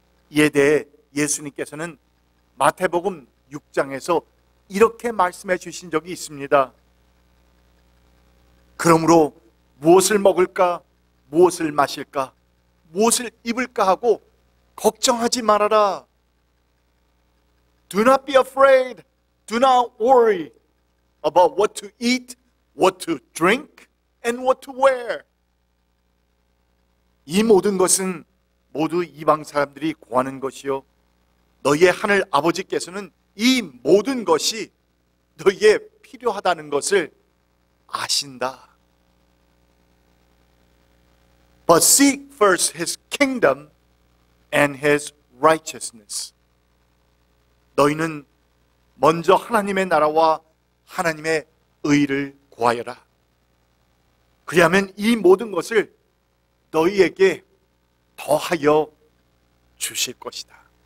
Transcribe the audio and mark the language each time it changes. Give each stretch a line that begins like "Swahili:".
Korean: 이에 대해 예수님께서는 마태복음 6장에서 이렇게 말씀해 주신 적이 있습니다. 그러므로 무엇을 먹을까, 무엇을 마실까, 무엇을 입을까 하고 걱정하지 말아라.
English: Do not be afraid. Do not worry about what to eat, what to drink, and what to wear.
Korean: 이 모든 것은 모두 이방 사람들이 구하는 것이요, 너희의 하늘 아버지께서는 이 모든 것이 너희에 필요하다는 것을 아신다.
English: But seek first His kingdom and His righteousness.
Korean: 너희는 먼저 하나님의 나라와 하나님의 의를 구하여라. 그리하면 이 모든 것을 너희에게 더하여 주실 것이다.